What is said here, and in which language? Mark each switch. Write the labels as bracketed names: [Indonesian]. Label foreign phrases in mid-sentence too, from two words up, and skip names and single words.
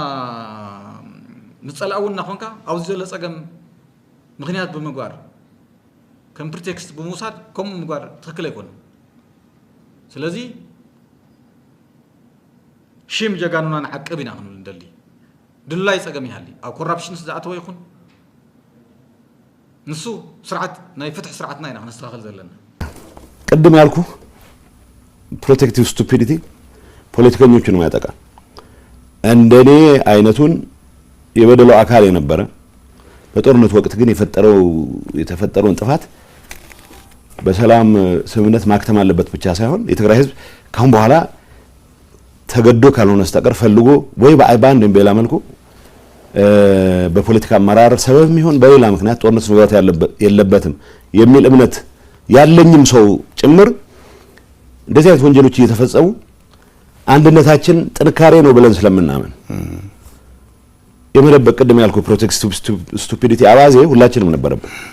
[Tigrinya] ምፀላእ እውን እናኾንካ ኣብዚ ዘሎ ፀገም ምክንያት ብምግባር ከም ፕሪቴክስት ብምውሳድ ከምኡ ምግባር ትክክል ኣይኮነን ስለዚ ሽም ጀጋኑና ንዓቅብ ኢና ክንብል እንደሊ ድላይ ፀገም ይሃሊ ኣብ ኮራፕሽን ዝኣተወ ይኹን ንሱ ስርዓት ናይ ፍትሒ ስርዓትና ኢና ክነስተኻኽል ዘለና [Amharic] ቅድም ያልኩ [English] protective stupidity [Amharic] ፖለቲከኞችን ማያጠቃ እንደኔ አይነቱን የበደለው አካል የነበረ በጦርነት ወቅት ግን የተፈጠረውን ጥፋት በሰላም ስምምነት ማክተም አለበት ብቻ ሳይሆን የትግራይ ህዝብ ካሁን በኋላ ተገዶ ካልሆነስተቀር ፈልጎ ወይ በአይባንድ በሌላ መልኩ በፖለቲካ አመራር ሰበብ ይሁን በሌላ ምክንያት ጦርነት መግባት የለበትም የሚል እምነት ያለኝም ሰው ጭምር እንደዚህ አይነት ወንጀሎች እየተፈጸሙ አንድነታችን ጥንካሬ ነው ብለን ስለምናምን የመደበቅ ቅድም ያልኩ [English] protective stupidity [Amharic] አባዜ ሁላችንም ነበረበት